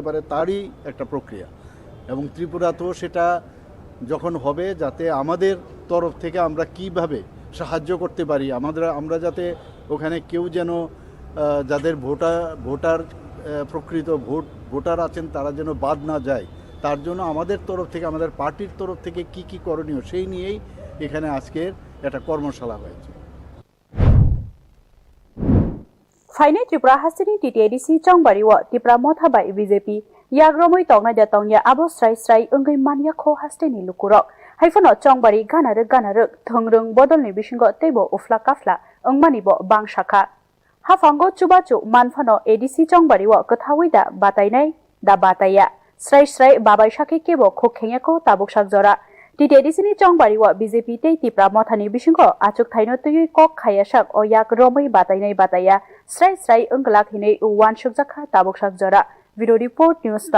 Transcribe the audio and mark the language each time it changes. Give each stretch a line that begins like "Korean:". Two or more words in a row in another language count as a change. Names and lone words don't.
Bangla: পারে তারই একটা প্রক্রিয়া এবং ত্রিপুরা তো সেটা যখন হবে যাতে আমাদের তরফ থেকে আমরা কিভাবে সাহায্য করতে পারি আমরা যাতে ওখানে কেউ যেন যাদের ভোটার প্রকৃত ভোটার আছেন তারা যেন বাদ না যায় তার জন্য আমাদের তরফ থেকে আমাদের পার্টির তরফ থেকে কি করণীয় সেই নিয়েই এখানে আজকের একটা কর্মশালা হয়েছে
Kok Borok: Faine Tripura Hastini TTDC chongbariwo Tipramo thaba BJP yagromoi tongnai da tongya abo strai ungai mania kho hastini lukurok haifano chongbari ganaruk thongrung bodolni bisingo teibo ufla kafla ungmani bo bang shakha hafango chubachu manfano ADC chongbariwo kathawi da batainai da bataya strai babai shakhe kebo khokhengya ko tabuk sakjora TTDC ni chongbariwo BJP tei Tipramo thani bisingo achuk thaino tui kok khayasak o yagromoi batainai bataya strai unglak hinei wan shukjakha tabuk sakjora
English: Video Report News